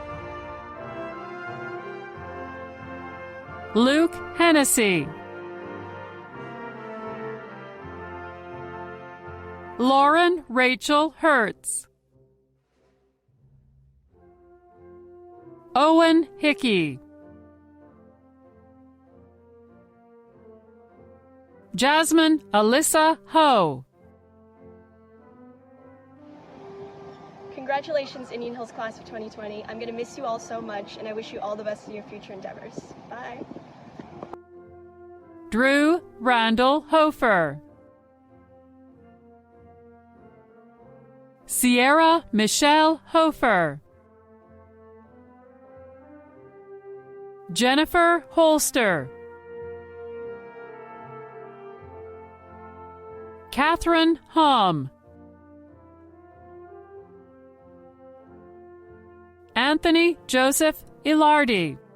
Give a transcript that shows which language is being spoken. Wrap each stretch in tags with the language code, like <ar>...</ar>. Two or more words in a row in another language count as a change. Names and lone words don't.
<en>Luke Hennessy. Lauren Rachel Hertz. Owen Hickey. Jasmine Alyssa Ho. Congratulations, Indian Hills Class of 2020. I'm going to miss you all so much, and I wish you all the best in your future endeavors. Bye. Drew Randall Hofer. Sierra Michelle Hofer. Jennifer Holster. Catherine Hom. Anthony Joseph Ilardi.</en>